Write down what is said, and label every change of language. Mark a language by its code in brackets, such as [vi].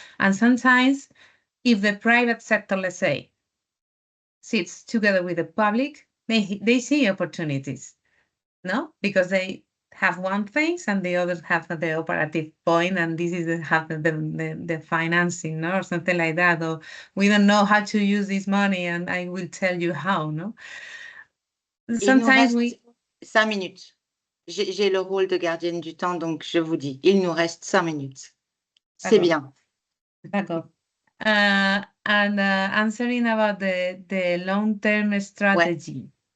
[en] And sometimes, if the private sector, let's say, sits together with the public, they see opportunities, no? Because they have one thing and the others have the operative point, and this is the financing, no? Or something like that, or we don't know how to use this money and I will tell you how, no? Sometimes we... 5 minutes. [fr] J'ai le rôle de gardienne du temps, donc je vous dis, il nous reste 5 minutes. C'est bien. D'accord. [en] And answering about the long-term strategy.